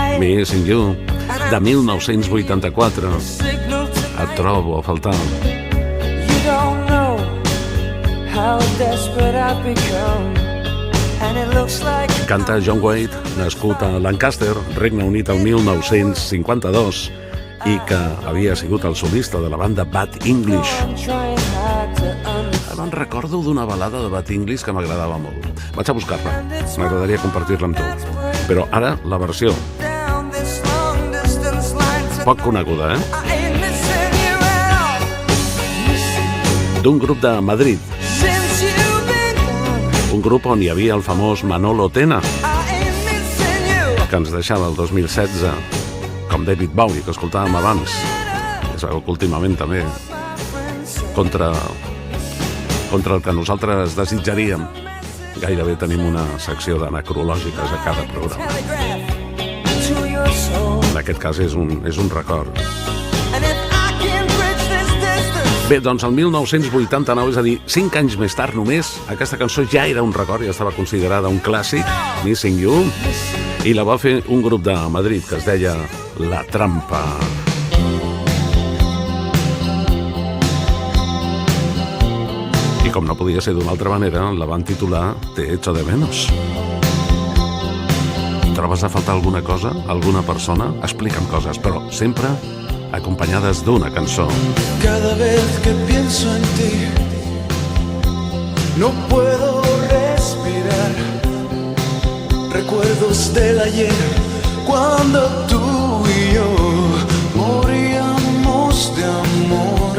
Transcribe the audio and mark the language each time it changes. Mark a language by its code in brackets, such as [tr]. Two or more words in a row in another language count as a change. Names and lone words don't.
[ca] Missing You, de 1984. Et trobo a faltar. [en] You don't know how desperate I've become. And it looks like [ca] Canta John Waite, nascut a Lancaster, Regne Unit, el 1952, i que havia sigut el solista de la banda Bad English. [en] I'm trying hard to understand. [ca] Me'n recordo d'una balada de Bad English que m'agradava molt. Vaig a buscar-la, m'agradaria compartir-la amb tu. Però ara la versió, [en] Down this long distance line to [ca] poc coneguda, [en] I ain't missing you at all. [ca] d'un grup de Madrid, [en] Since you've been gone, [ca] un grup on hi havia el famós Manolo Tena, [en] I ain't missing you. [ca] que ens deixava el 2016, com David Bowie, que escoltàvem abans. Es veu que últimament també contra el que nosaltres desitjaríem. Gairebé tenim una secció d'anacrològiques a cada programa. [en] Telegraph to your soul. [ca] En aquest cas és un record. [en] And if I can bridge this distance, [ca] Bé, doncs el 1989, és a dir, 5 anys més tard només, aquesta cançó ja era un record, ja estava considerada un clàssic, Missing You, i la va fer un grup de Madrid que es deia La Trampa. I com no podia ser d'una altra manera, la van titular Te echo de menos. Trobes a faltar alguna cosa, alguna persona? Explica'm coses, però sempre acompanyades d'una cançó. [es] Cada vez que pienso en ti, no puedo respirar. Recuerdos del ayer, cuando tú y yo moríamos de amor.